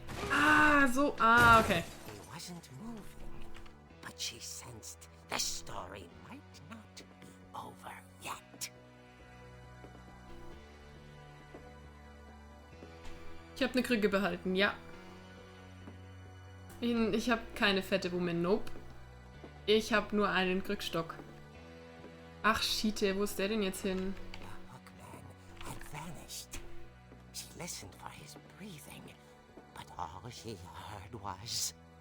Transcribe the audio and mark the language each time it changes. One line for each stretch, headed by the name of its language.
German: Ah, so. Ah, okay.
English: He wasn't moving, but she sensed the story might not be over yet.
German: Ich habe eine Krücke behalten, ja. Ich habe keine fette Woman, nope. Ich habe nur einen Krückstock. Ach, Schiete, wo ist der denn jetzt hin?
English: The hookman had vanished. She listened for his breathing, but all she heard was...